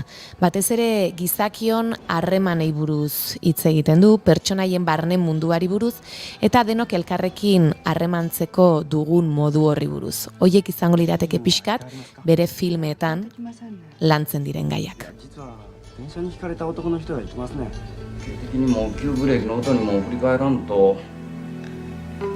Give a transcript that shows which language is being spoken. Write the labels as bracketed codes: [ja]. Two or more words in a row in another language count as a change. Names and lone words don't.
[eu] Batez ere gizakion harremanei buruz hitz egiten du, pertsonaien barne munduari buruz, eta denok elkarrekin harremantzeko dugun modu horri buruz. Hoiek izango lirateke pixkat bere filmeetan lantzen diren gaiak. [ja] 電車にひかれた男の人がいきますね。警的にも急ブレーキの音にも振り返らんと